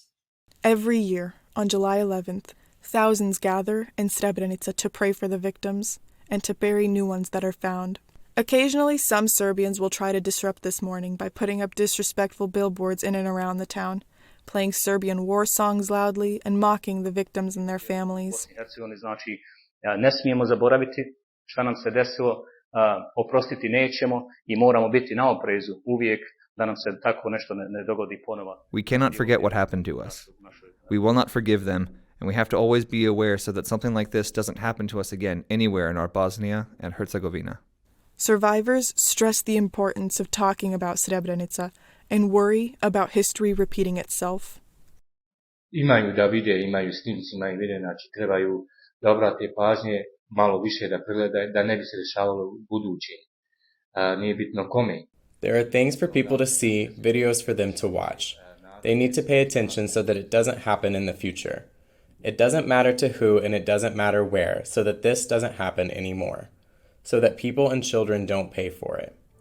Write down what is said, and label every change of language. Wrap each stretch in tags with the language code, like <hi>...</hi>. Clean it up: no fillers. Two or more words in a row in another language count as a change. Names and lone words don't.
<en>Every year, on July 11th, thousands gather in Srebrenica to pray for the victims and to bury new ones that are found. Occasionally, some Serbians will try to disrupt this mourning by putting up disrespectful billboards in and around the town, playing Serbian war songs loudly and mocking the victims and their families.</en> <bs>Znači, ne smijemo zaboraviti šta nam se desilo, oprostiti nećemo I moramo biti na oprezu uvijek da nam se tako nešto ne dogodi ponova.</bs> <en>We cannot forget what happened to us. We will not forgive them, and we have to always be aware so that something like this doesn't happen to us again anywhere in our Bosnia and Herzegovina. Survivors stress the importance of talking about Srebrenica and worry about history repeating itself.</en> <bs>Imaju da vide, imaju snimci, imaju vide, znači trebaju da obrate pažnje, malo više da pregledaju, da ne bi se dešavalo u buduće. Nije bitno kome.</bs> <en>There are things for people to see, videos for them to watch. They need to pay attention so that it doesn't happen in the future. It doesn't matter to who and it doesn't matter where, so that this doesn't happen anymore. So that people and children don't pay for it.</en>